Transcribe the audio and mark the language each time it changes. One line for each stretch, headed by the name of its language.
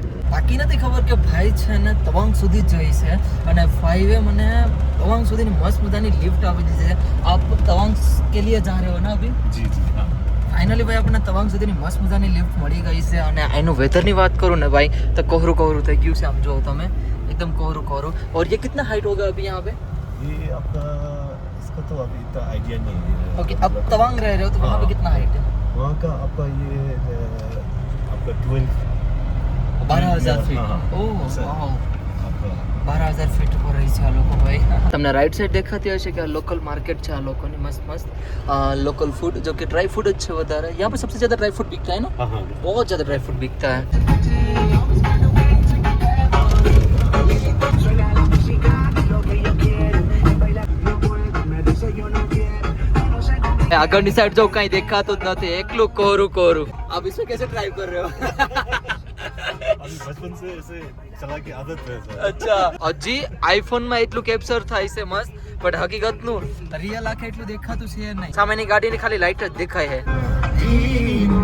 Gujarati: બાકી નથી ખબર કે ભાઈ છે ને તવાંગ સુધી જ જઈ છે અને ભાઈએ મને તવાંગ સુધીની મસ્ત મજાની લિફ્ટ આપી દીધી છે.
Hindi: આપ તવાંગ કે લીએ જા રહે હો ના અભી? जी जी हाँ.
Gujarati: ફાઇનલી ભાઈ આપણને તવાંગ સુધીની મસ્ત મજાની લિફ્ટ મળી ગઈ છે. અને અહીંનું વેધરની વાત કરું ને ભાઈ તો કોહરું કોહરું થઈ ગયું છે. આમ જો તમે
Hindi: एकदम कोहरू कोहरू. और ये कितना हाइट होगा अभी यहाँ पे? ये आपका इसका तो अभी इतना आइडिया नहीं है. ओके, अब तवांग रह रहे हो तो वहाँ पे कितना हाइट है? वहाँ का आपका ये आपका 12,000 फीट. हाँ, ओह सर. वाओ, आपका
Gujarati: 12,000 ફીટ પર રહી છે આ લોકો ભાઈ. તમને રાઈટ સાઈડ દેખાતી હશે કે આ લોકલ માર્કેટ છે આ લોકોની મસ્ત મસ્ત લોકલ
Hindi: फूड जो कि ड्राई फूड है
Gujarati: વધારે.
Hindi: यहाँ पे सबसे ज़्यादा ड्राई फूड बिकता है ना? हाँ हाँ. बहुत ज़्यादा ड्राई फूड बिकता है.
Gujarati: આગળની સાઈડ જો કઈ દેખાતું જ નથી, એકલું કોરું કોરું.
Hindi: आप इसमें कैसे ड्राइव कर रहे हो? अभी बचपन से ऐसे चला के आदत है सर.
Gujarati: અચ્છા, હજી આઈફોન માં એટલું કેપ્ચર થાય છે મસ્ત, પણ હકીકતનું રિયલ આંખે એટલું દેખાતું છે નહીં. સામેની ગાડીની ખાલી લાઈટ જ દેખાય છે.